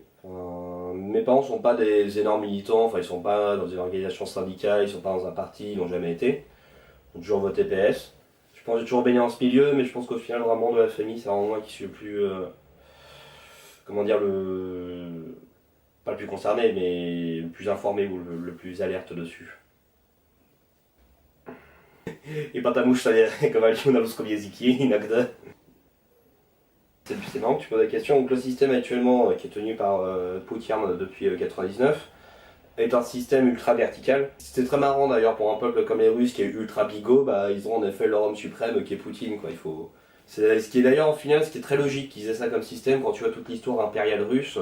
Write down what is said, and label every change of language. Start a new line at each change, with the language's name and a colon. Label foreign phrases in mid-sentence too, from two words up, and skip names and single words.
French: Mes parents sont pas des énormes militants, enfin ils sont pas dans une organisation syndicale, ils sont pas dans un parti, ils n'ont jamais été. Ils ont toujours voté PS. Je pense que j'ai toujours baigné dans ce milieu, mais je pense qu'au final, vraiment de la famille, c'est vraiment moi qui suis le plus. Comment dire, pas le plus concerné, mais le plus informé ou le plus alerte dessus.
Russian: I потому что я говорю на русском языке иногда.
French: C'est marrant que tu poses la question. Donc, le système actuellement, qui est tenu par Poutine depuis 1999, est un système ultra vertical. C'était très marrant d'ailleurs pour un peuple comme les Russes qui est ultra bigot, ils ont en effet leur homme suprême qui est Poutine, quoi. C'est ce qui est d'ailleurs en final, ce qui est très logique qu'ils aient ça comme système quand tu vois toute l'histoire impériale russe.